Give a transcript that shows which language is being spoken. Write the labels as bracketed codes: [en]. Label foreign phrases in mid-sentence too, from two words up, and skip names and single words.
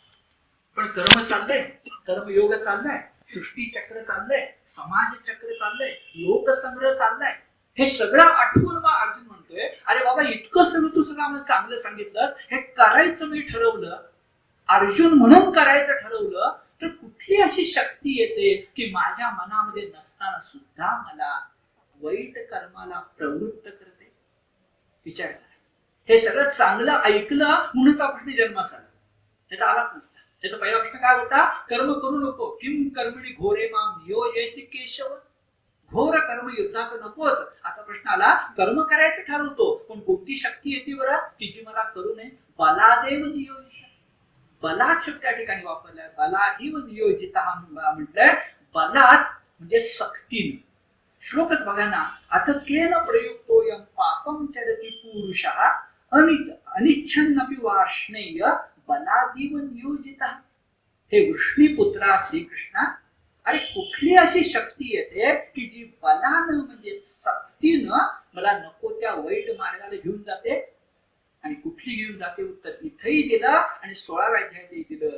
[mr] पण कर्म चाललंय, कर्मयोग चाललाय, सृष्टी चक्र चाललंय, समाज चक्र चाललंय, लोकसंग्रह चाललाय, हे सगळं आठवून मग अर्जुन म्हणतोय अरे बाबा इतकं सगळं तू सगळं आम्हाला चांगलं सांगितलंस, हे करायचं मी ठरवलं, अर्जुन म्हणून करायचं ठरवलं, तर कुठली अशी शक्ती येते की माझ्या मनामध्ये नसताना सुद्धा मला वाईट कर्माला प्रवृत्त करते? विचार करा. हे सगळं चांगलं ऐकलं म्हणूनच प्रश्न जन्मास आला, हे तर आलाच नसता. त्याचा पहिला प्रश्न काय होता? कर्म करू नको, [sa] किम कर्मणी घोरे माम नियोजयसी केशव. [mr] घोर कर्म युद्धाचं नकोच. आता प्रश्न आला कर्म करायचं ठरवतो, पण कोणती शक्ती येते बरं की जी मला करू नये? [sa] बलादेव नियोजित. [mr] बलात शब्द त्या ठिकाणी वापरलाय. [sa] बलादेव नियोजित [mr] हा म्हटलंय. बलात म्हणजे सक्तीने. श्लोकच बघा ना, [sa] अथ केन प्रयुक्तोयम पापम चरति पुरुषः अनिच्छन्नपि वार्ष्णेय बलादेव नियोजित. [mr] हे वृष्णीपुत्रा श्रीकृष्णा, अरे कुठली अशी शक्ती येते की जी बलानं म्हणजे सक्तीनं मला नको त्या वाईट मार्गाला घेऊन जाते? आणि कुठली घेऊन जाते? उत्तर इथेही दिलं आणि 16व्या अध्यायातही दिलं.